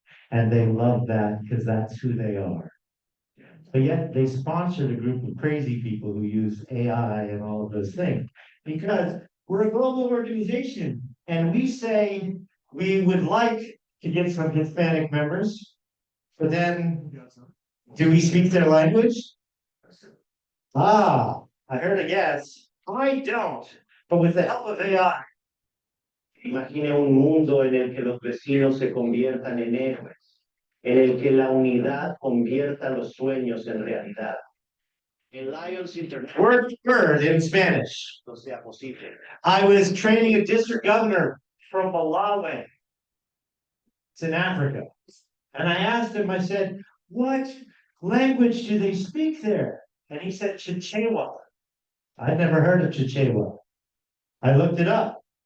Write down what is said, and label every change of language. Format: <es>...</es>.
<en>And they love that because that's who they are. But yet they sponsored a group of crazy people who use AI and all of those things because we're a global organization And we say we would like to get some Hispanic members, but then do we speak their language? Ah, I heard a yes. I don't, but with the help of AI.</en> <es>Imagine un mundo en el que los vecinos se conviertan en héroes, en el que la unidad convierta los sueños en realidad. En Lions International.</es> <en>Word in Spanish.</en> <es>No sea posible.</es> <en>I was training a district governor from Milwaukie. It's in Africa. And I asked him, I said, what language do they speak there? And he said, Chichewa. I'd never heard of Chichewa. I looked it up.</en>